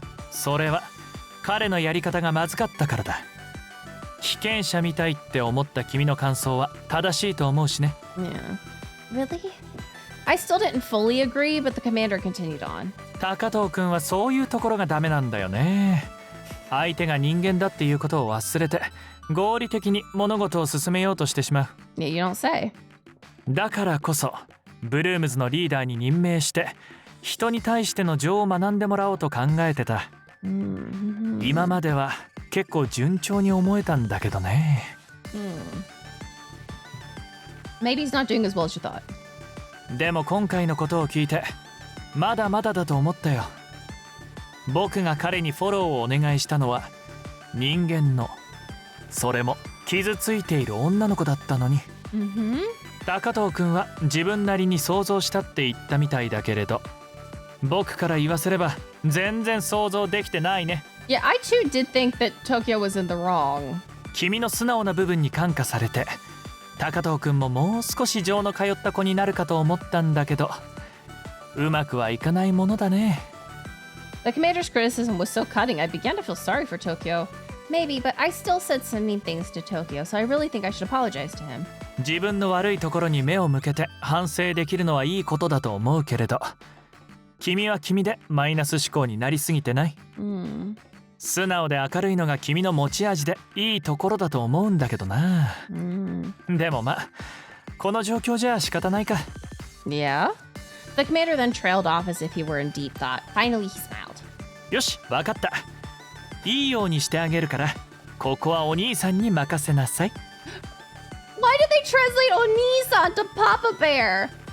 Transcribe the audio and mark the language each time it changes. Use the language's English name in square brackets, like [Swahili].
[Japanese] それは彼のやり方がまずかったからだ。被験者みたいって思った君の感想は正しいと思うしね。 [English] Yeah. Really? I still didn't fully agree, but the commander continued on. [Japanese] 高藤くんはそういうところがダメなんだよね。相手が人間だっていうことを忘れて合理的に物事を進めようとしてしまう。 [English] Yeah, you don't say. [Japanese] だからこそブルームズのリーダーに任命して人に対しての情を学んでもらおうと考えてた。今までは結構順調に思えたんだけどね。 [English] Maybe he's not doing as well as you thought. [Japanese] でも今回のことを聞いてまだまだだと思ったよ。僕が彼にフォローをお願いしたのは人間の、それも傷ついている女の子だったのに。高藤くんは自分なりに想像したって言ったみたいだけれど、僕から言わせれば全然想像できてないね。 [English] Yeah, I too did think that Tokyo was in the wrong. [Japanese] 君の素直な部分に感化されて高藤くんももう少し情の通った子になるかと思ったんだけど、うまくはいかないものだね。 [English] The commander's criticism was so cutting, I began to feel sorry for Tokyo. Maybe, but I still said some mean things to Tokyo, so I really think I should apologize to him. [Japanese] 自分の悪いところに目を向けて反省できるのはいいことだと思うけれど、君は君でマイナス思考になりすぎてない？素直で明るいのが君の持ち味でいいところだと思うんだけどな。でもまあ、この状況じゃ仕方ないか。 [English] Yeah? The commander then trailed off as if he were in deep thought. Finally, he smiled. [Japanese] よし、わかった。いいようにしてあげるから、ここはお兄さんに任せなさい。 [English] Why did they translate Oni-san to Papa Bear?